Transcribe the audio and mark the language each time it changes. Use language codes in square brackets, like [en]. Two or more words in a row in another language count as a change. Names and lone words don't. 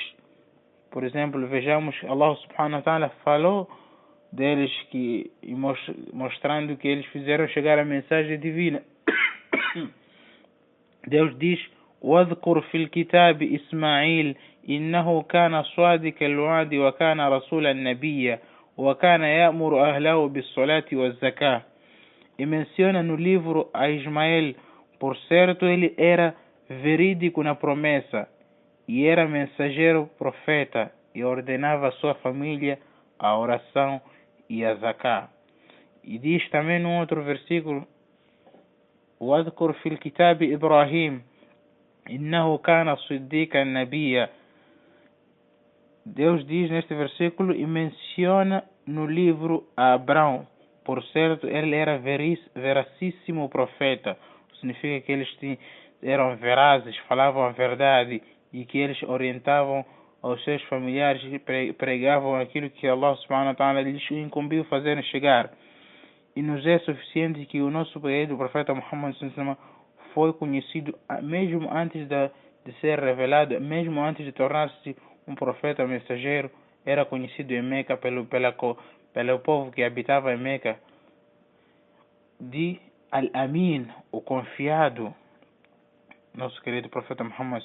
[pt] Por exemplo, vejamos, [ar] الله سبحانه وتعالى [pt] falou deles, mostrando que eles fizeram chegar a mensagem divina. Deus diz: [ar] وَاذْكُرْ فِي الْكِتَابِ إِسْمَاعِيلَ إِنَّهُ كَانَ صَادِقَ الْوَعْدِ وَكَانَ رَسُولًا نَبِيًّا وَكَانَ يَأْمُرُ أَهْلَهُ بِالصَّلَاةِ وَالزَّكَاةِ. [pt] E menciona no livro a Ismael, Por certo, ele era verídico na promessa, e era mensageiro profeta, e ordenava a sua família a oração e a zaká. E diz também num outro versículo: [ar] واذكر في الكتاب إبراهيم إنه كان صديقا نبيا. [pt] Deus diz neste versículo e menciona no livro a Abraão. Por certo, ele era veracíssimo profeta. Significa que eles eram verazes, falavam a verdade e que eles orientavam aos seus familiares e pregavam aquilo que [ar] الله سبحانه وتعالى [pt] lhes incumbiu fazer chegar. E nos é suficiente que o nosso querido profeta Muhammad foi conhecido mesmo antes de ser revelado, mesmo antes de tornar-se um profeta mensageiro, era conhecido em Meca pelo povo que habitava em Meca, de Al-Amin, o confiado, nosso querido profeta Muhammad.